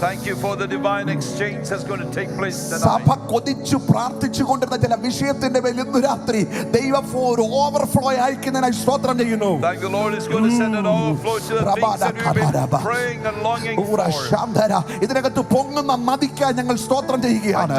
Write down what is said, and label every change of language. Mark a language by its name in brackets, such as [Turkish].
[English] Thank you for the divine exchange that's going to take place [Malayalam] സഭ [English] tonight. [Malayalam] കൊതിച്ചു പ്രാർത്ഥിച്ചുകൊണ്ടിരുന്ന ചില വിഷയത്തിന്റെ മേൽ ഇന്ന് രാത്രി ദൈവം ഒരു ഓവർഫ്ലോ അയക്കുന്നതിനായി സ്തോത്രം ചെയ്യുന്നു. [English] Thank the Lord is going to send an overflow to the things that we've been praying and longing for. [Malayalam] ഇതിനകത്ത് പൊങ്ങുന്ന നദിക്കായി ഞങ്ങൾ സ്തോത്രം ചെയ്യുകയാണ്.